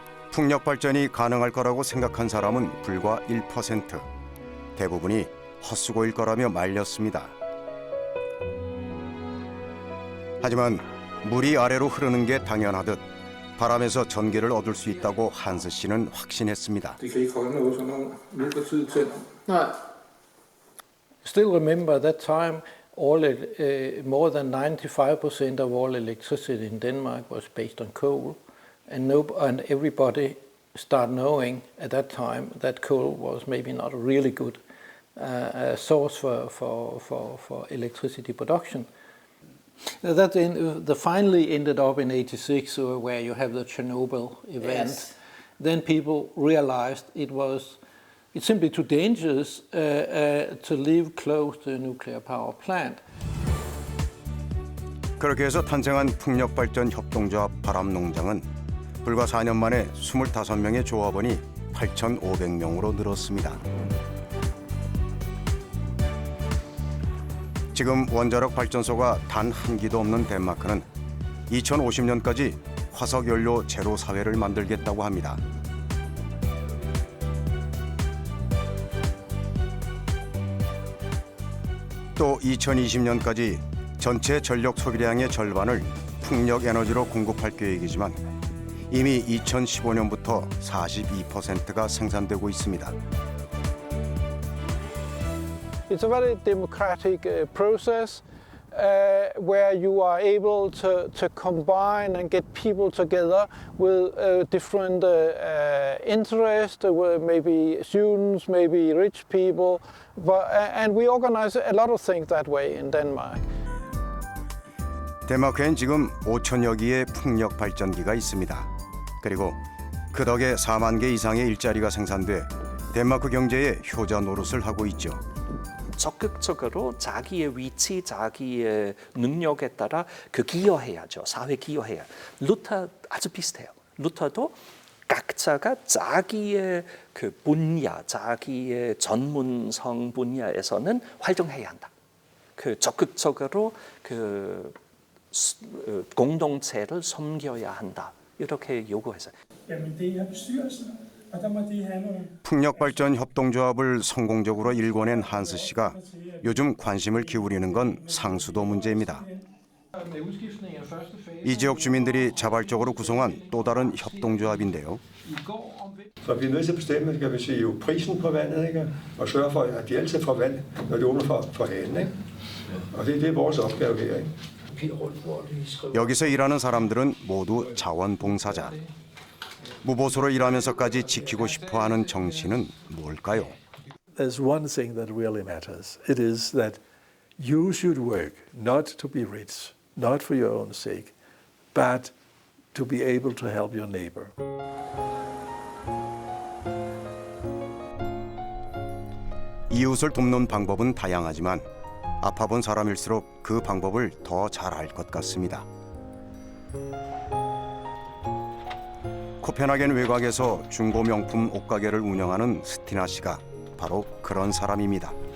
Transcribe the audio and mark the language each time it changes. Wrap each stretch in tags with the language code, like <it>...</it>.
<ko>풍력 발전이 가능할 거라고 생각한 사람은 불과 1%. 대부분이 헛수고일 거라며 말렸습니다. 하지만 물이 아래로 흐르는 게 당연하듯 바람에서 전기를 얻을 수 있다고 한스 씨는 확신했습니다.</ko> <en>Still remember at that time, more than 95% of all electricity in Denmark was based on coal, and everybody started knowing at that time that coal was maybe not a really good source for electricity production. That finally ended up in '86, where you have the Chernobyl event. Yes. Then people realized it's simply too dangerous to live close to a nuclear power plant.</en> <ko>그렇게 해서 탄생한 풍력발전 협동조합 바람농장은 불과 4년 만에 25명의 조합원이 8,500명으로 늘었습니다. 지금 원자력 발전소가 단 한 기도 없는 덴마크는 2050년까지 화석연료 제로 사회를 만들겠다고 합니다. 또 2020년까지 전체 전력 소비량의 절반을 풍력 에너지로 공급할 계획이지만 이미 2015년부터 42%가 생산되고 있습니다.</ko> <en>It's a very democratic process where you are able to combine and get people together with different interests, maybe students, maybe rich people, and we organize a lot of things that way in Denmark.</en> <ko>덴마크엔 지금 5천여 기의 풍력 발전기가 있습니다. 그리고 그 덕에 4만 개 이상의 일자리가 생산돼 덴마크 경제에 효자 노릇을 하고 있죠. 적극적으로 자기의 위치, 자기의 능력에 따라 기여해야죠. 사회 기여해야. 루터 아주 비슷해요. 루터도 각자가 자기의 분야, 자기의 전문성 분야에서는 활동해야 한다. 적극적으로 공동체를 섬겨야 한다. 이렇게 요구해서. 풍력발전 협동조합을 성공적으로 일궈낸 한스 씨가 요즘 관심을 기울이는 건 상수도 문제입니다. 이 지역 주민들이 자발적으로 구성한 또 다른 협동조합인데요.</ko> <da>Så vi er nødt til at bestemme, skal vi sige, jo prisen på vandet, ikke? Og sørge for, at de altid får vand, når de åbner for hanen, ikke? Og det er vores opgave her, ikke?</da> <ko>여기서 일하는 사람들은 모두 자원봉사자. 무보수로 일하면서까지 지키고 싶어하는 정신은 뭘까요?</ko> <en>There's one thing that really matters. It is that you should work not to be rich, not for your own sake, but to be able to help your neighbor.</en> <ko>이웃을 돕는 방법은 다양하지만 아파본 사람일수록 그 방법을 더 잘 알 것 같습니다. 코펜하겐 외곽에서 중고 명품 옷가게를 운영하는 스티나 씨가 바로 그런 사람입니다.</ko>